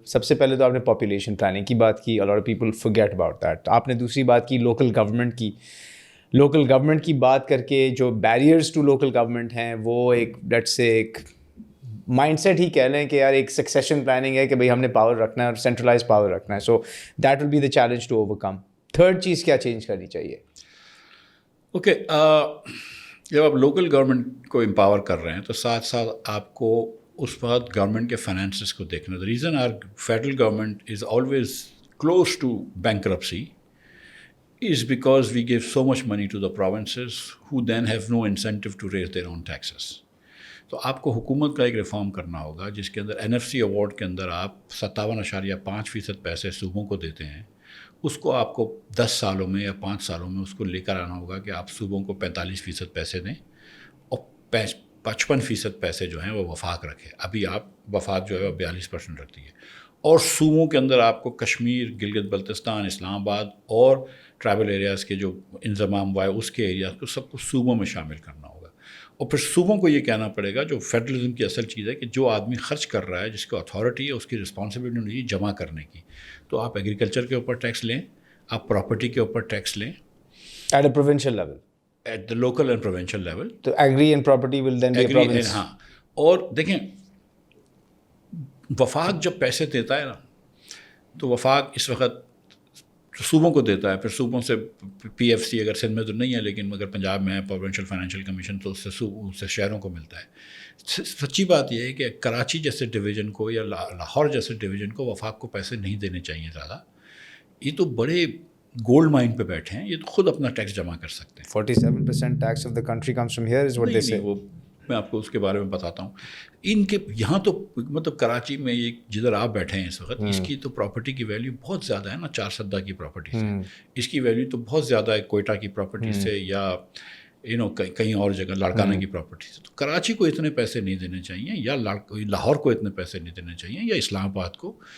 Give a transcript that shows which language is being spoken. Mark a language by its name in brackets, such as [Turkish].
[Urdu] سب سے پہلے تو آپ نے پاپولیشن پلاننگ کی بات کی. [English] a lot of people forget about that. [Urdu] آپ نے دوسری بات کی لوکل گورنمنٹ کی. لوکل گورنمنٹ کی بات کر کے جو [English] barriers to local government [Urdu] ہیں، وہ ایک لیٹس سے ایک مائنڈ سیٹ ہی کہہ لیں کہ یار ایک سکسیشن پلاننگ ہے کہ بھائی ہم نے پاور رکھنا ہے اور سینٹرلائز پاور رکھنا ہے. [English] So that will be the challenge to overcome. [Urdu] Third چیز کیا چینج کرنی چاہیے؟ اوکے، جب آپ لوکل گورنمنٹ کو امپاور کر رہے ہیں تو ساتھ ساتھ آپ کو اس وقت گورنمنٹ کے فائنانسز کو دیکھنا. [English] The reason our federal government is always close to bankruptcy is because we give so much money to the provinces who then have no incentive to raise their own taxes. [Urdu] تو آپ کو حکومت کا ایک reform کرنا ہوگا جس کے اندر NFC ایوارڈ کے اندر آپ 57.5% پیسے صوبوں کو دیتے ہیں. اس کو آپ کو 10 سالوں میں یا 5 سالوں میں اس کو لے کر آنا ہوگا کہ آپ صوبوں کو 45% پیسے دیں اور 55% پیسے جو ہیں وہ وفاق رکھے. ابھی آپ وفاق جو ہے وہ 42% رکھتی ہے. اور صوبوں کے اندر آپ کو کشمیر، گلگت بلتستان، اسلام آباد اور ٹرائبل ایریاز کے جو انضمام ہوا ہے اس کے ایریاز کو سب کو صوبوں میں شامل کرنا ہوگا. اور پھر صوبوں کو یہ کہنا پڑے گا، جو فیڈرلزم کی اصل چیز ہے کہ جو آدمی خرچ کر رہا ہے، جس کو اتھارٹی ہے، اس کی رسپانسبلٹی نہیں جمع کرنے کی. تو آپ ایگریکلچر کے اوپر ٹیکس لیں، آپ پراپرٹی کے اوپر ٹیکس لیں [English] At a provincial level, at the local and provincial level. تو agri and property will then be a province. [Urdu] ہاں. اور دیکھیں، وفاق جب پیسے دیتا ہے نا، تو وفاق اس وقت صوبوں کو دیتا ہے. پھر صوبوں سے PFC اگر سندھ میں تو نہیں ہے لیکن اگر پنجاب میں ہے پروونشل فائنینشیل کمیشن، تو اس سے شہروں کو ملتا ہے. سچی بات یہ ہے کہ کراچی جیسے ڈویژن کو یا لاہور جیسے ڈویژن کو وفاق کو پیسے نہیں دینے چاہیے زیادہ. یہ تو بڑے گولڈ مائن پہ بیٹھے ہیں، یہ تو خود اپنا ٹیکس جمع کر سکتے ہیں. [English] 47% tax of the country comes from here is what they say. [Urdu] وہ میں آپ کو اس کے بارے میں بتاتا ہوں. ان کے یہاں تو مطلب کراچی میں یہ جدھر آپ بیٹھے ہیں اس وقت، اس کی تو پراپرٹی کی ویلیو بہت زیادہ ہے نا. 4 سدہ کی پراپرٹی سے اس کی ویلیو تو بہت زیادہ ہے کوئٹہ کی پراپرٹی سے، یا کہیں اور جگہ لاڑکانہ کی پراپرٹی سے. تو کراچی کو اتنے پیسے نہیں دینے چاہیے, یا لاہور کو اتنے پیسے نہیں دینے چاہیے, یا اسلام آباد کو.